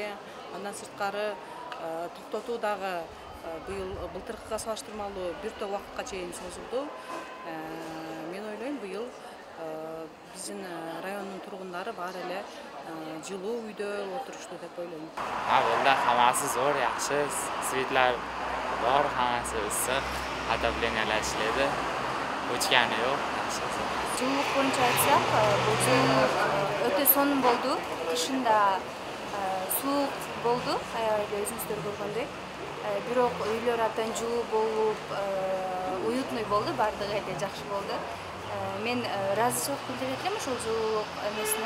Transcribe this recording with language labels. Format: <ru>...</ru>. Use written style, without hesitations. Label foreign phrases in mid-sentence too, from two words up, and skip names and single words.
<ky>Андан сырткары токтотуу дагы былтыркыга салыштырмалуу бир топ убакытка чейин созулду. Мен ойлойм, быйыл биздин райондун тургундары баары эле жылуу үйдө отурушту деп ойлойм.</ky> <uz>Бunda hammasi zo'r, yaxshi, svetlar bor, hammasi issiq, отоплениялар ishlaydi. O'chgani yo'q, yaxshi.</uz> <ky>Жылуулук боюнча айтсак, бул жылуулук өтө сонун болду. Кышында суук болду, аябай өзүңүздөр көргөндөй. Бирок үйлөр абдан жылуу болуп, уютный болду, баардыгы эле жакшы болду. Мен ыраазычылык билдирип элем ошол жылуулук эмесине.</ky>